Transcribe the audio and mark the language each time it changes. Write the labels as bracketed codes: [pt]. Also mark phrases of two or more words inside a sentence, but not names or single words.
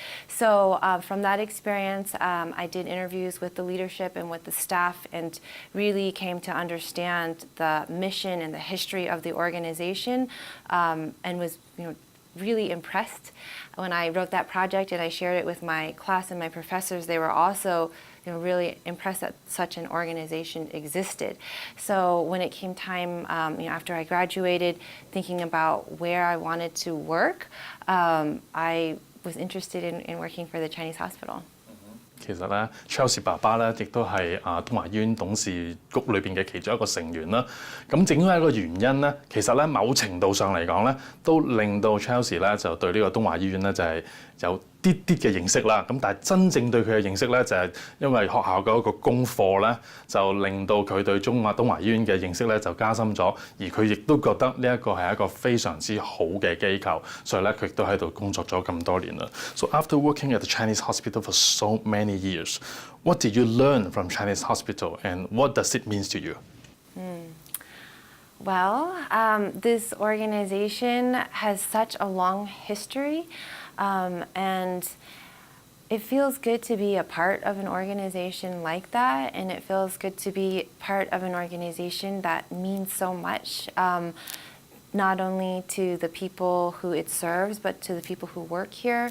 [en] So from that experience, I did interviews with the leadership and with the staff, and really came to understand the mission and the history of the organization, and was really impressed when I wrote that project and I shared it with my class and my professors. They were also really impressed that such an organization existed. So when it came time, after I graduated, thinking about where I wanted to work, I was interested in working for the Chinese hospital. [yue] 其實咧 ，Chelsea 爸爸咧，亦都係東華醫院董事局裏邊嘅其中一個成員啦。咁正因為一個原因咧，其實咧某程度上嚟講咧，都令到 Chelsea 咧就對呢個東華醫院咧就係有啲嘅認識啦。咁但係真正對佢嘅認識咧，就係因為學校嘅一個功課咧，就令到佢對東華醫院嘅認識咧就加深咗，而佢亦都覺得呢一個係一個非常之好嘅機構，所以咧佢亦都喺度工作咗咁多年啦。 [en] So after working at the Chinese hospital for so many years, what did you learn from Chinese hospital, and what does it mean to you? Well, this organization has such a long history, and it feels good to be a part of an organization like that, and it feels good to be part of an organization that means so much, not only to the people who it serves, but to the people who work here.